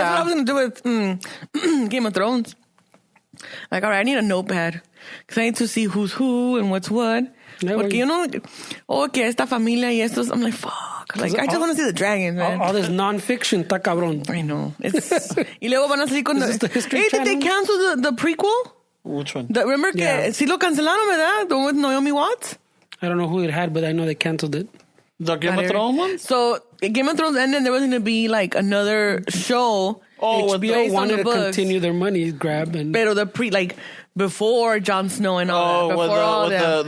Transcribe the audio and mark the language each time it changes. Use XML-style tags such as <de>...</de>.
<en>that's what I was gonna do with Game of Thrones. Like, all right, I need a notepad because I need to see who's who and what's what. Yeah,</en> <es>Porque que esta familia y estos,</es> <en>I'm like, fuck. Like, I just want to see the dragons, man. All this non-fiction,</en> <es>está cabrón.</es> <en>I know.</en> <es>Y luego van a salir con</es> <en>the History Hey, Channel? did they cancel the prequel? Which one? Remember</en> <es>que sí lo cancelaron, ¿verdad?</es> <en>The one with Naomi Watts? I don't know who it had, but I know they canceled it. The Game of Thrones one? So, Game of Thrones ended, there was going to be like another show. HBO wanted to continue their money grab. Pero before Jon Snow and all that. Before all that.</en>